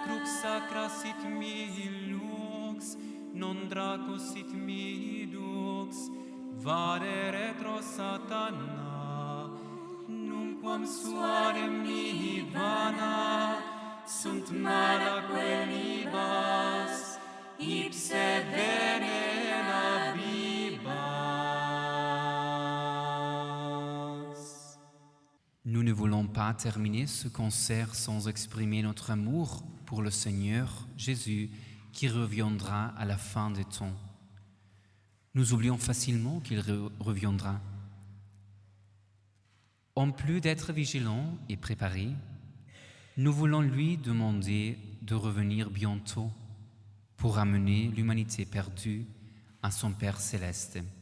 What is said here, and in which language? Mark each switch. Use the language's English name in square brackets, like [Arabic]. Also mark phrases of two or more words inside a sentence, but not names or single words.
[Latin] Crux sacra sit mihi lux, non draco sit mihi dux, vade retro satana, nunquam suare mihi vana, sunt malaque libas, ipse venena bibas. [French] Nous ne voulons pas terminer ce concert sans exprimer notre amour pour le Seigneur Jésus qui reviendra à la fin des temps. Nous oublions facilement qu'il reviendra. En plus d'être vigilants et préparés, nous voulons lui demander de revenir bientôt pour amener l'humanité perdue à son Père céleste.